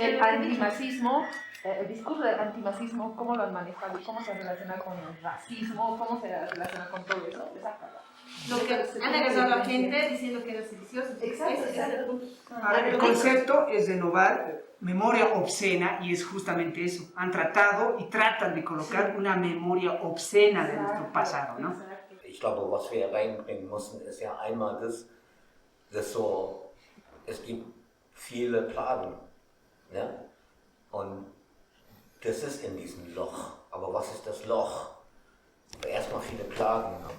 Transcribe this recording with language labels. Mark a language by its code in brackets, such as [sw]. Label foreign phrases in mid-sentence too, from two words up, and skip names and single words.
[es] el antimazismo, el discurso del antimazismo, cómo lo han manejado y cómo se relaciona con el racismo, cómo se relaciona con todo eso. Lo que han agarrado a la gente diciendo que era sedicioso. Exacto. Ahora, el concepto es renovar memoria obscena y es justamente eso. Han tratado y tratan de colocar una memoria obscena de nuestro pasado, ¿no? [de] Ich glaube, was wir reinbringen müssen, ist ja einmal das so, es gibt viele Plagen, ne? Und das ist in diesem Loch. Aber was ist das Loch? Erstmal viele Plagen. Ne?